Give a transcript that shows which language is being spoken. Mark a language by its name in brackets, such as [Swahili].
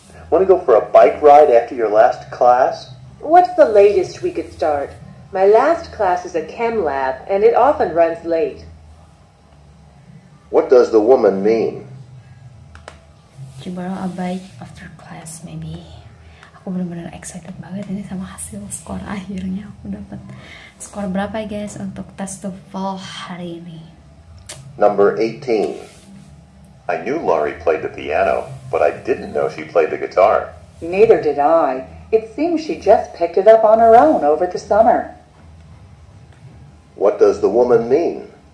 [English] Want to go for a bike ride after your last class? What's the latest we could start? My last class is a chem lab, and it often runs late. What does the woman mean? [Indonesian] Coba [English] a bike after class maybe. [Indonesian] Aku benar-benar excited banget ini sama hasil skor akhirnya. Aku dapat skor berapa guys untuk tes TOEFL hari ini? [English] Number 18. I knew Laurie played the piano, but I didn't know she played the guitar. Neither did I. It seems she just picked it up on her own over the summer. What does the woman mean?